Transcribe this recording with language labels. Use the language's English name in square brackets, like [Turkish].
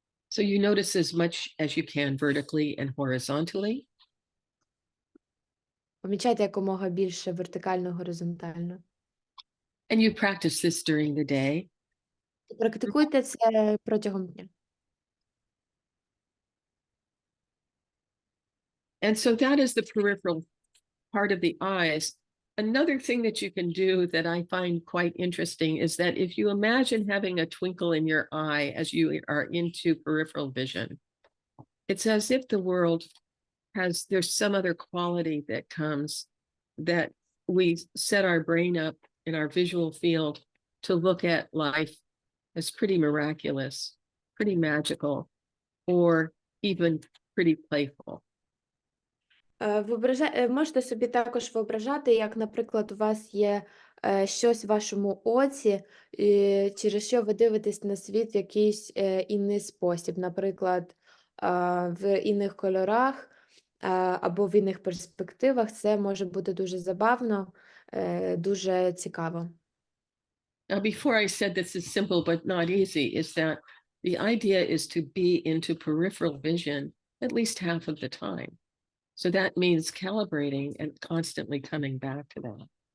[English] So you notice as much as you can vertically and horizontally. [Ukrainian] Помічайте якомога більше вертикально, горизонтально. [English] And you practice this during the day. [Ukrainian] І практикуйте це протягом дня. [English] And so that is the peripheral part of the eyes. Another thing that you can do that I find quite interesting is that if you imagine having a twinkle in your eye as you are into peripheral vision, it's as if the world there's some other quality that comes that we set our brain up in our visual field to look at life as pretty miraculous, pretty magical, or even pretty playful. [Ukrainian] Можете собі також вyobrażати, як, наприклад, у вас є щось в вашому оці, через що ви дивитесь на світ в якийсь інний спосіб, наприклад, в інних кольорах або в інних перспективах. Це може бути дуже забавно, дуже цікаво. [English] Now, before I said this is simple but not easy, is that the idea is to be into peripheral vision at least half of the time. So that means calibrating and constantly coming back to that.